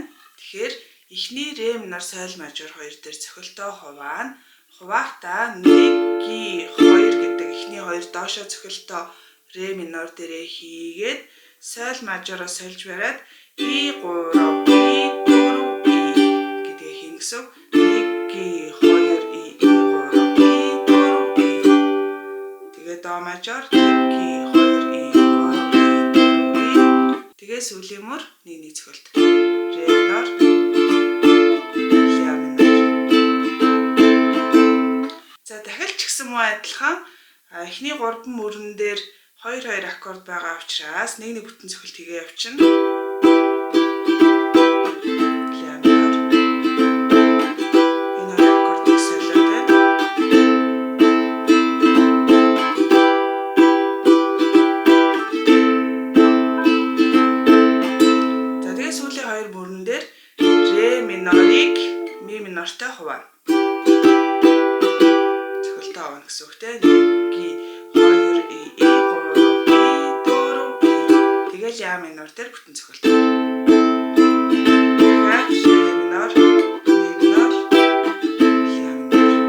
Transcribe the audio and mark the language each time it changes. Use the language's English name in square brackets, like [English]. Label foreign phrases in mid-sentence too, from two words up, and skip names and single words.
[Mongolian] Тэгэхээр эхний [Russian] ре минор соль мажор [Mongolian] 2 дээр цохилтоо хуваана. Хуваахдаа 1 2 гэдэг эхний 2 доошо цохилтоо [Russian] ре минор [Mongolian] дээрээ хийгээд соль мажороо сольж бариад [Russian] и 3 и 4 и [Mongolian] гэдгийг хийн гэсэн. [Russian] 1 2 и 3 и 4 и. [Mongolian] Тэгээд [Russian] до мажор [Mongolian] 1 2 и тэгээ сүүлийн мөр нэг цохилт. [Russian] Ре минор, ля минор. [Mongolian] За дахиад ч гэсэн муу адилхан эхний 3 мөрөн дээр 2 2 аккорд байгаа учраас нэг бүтэн цохилт хийгээ явчихна. [Russian] Ля минор. [Mongolian] Энэ аккорд солиод байна. Минортой хуваана. Цохилтоо авна гэсэн үгтэй. [Russian] 1 2 и 3 и 4 и. [Mongolian] Тэгэл [Russian] ля минор [Mongolian] дээр бүтэн цохилт. [Russian] Ля минор, ми минор, ля минор.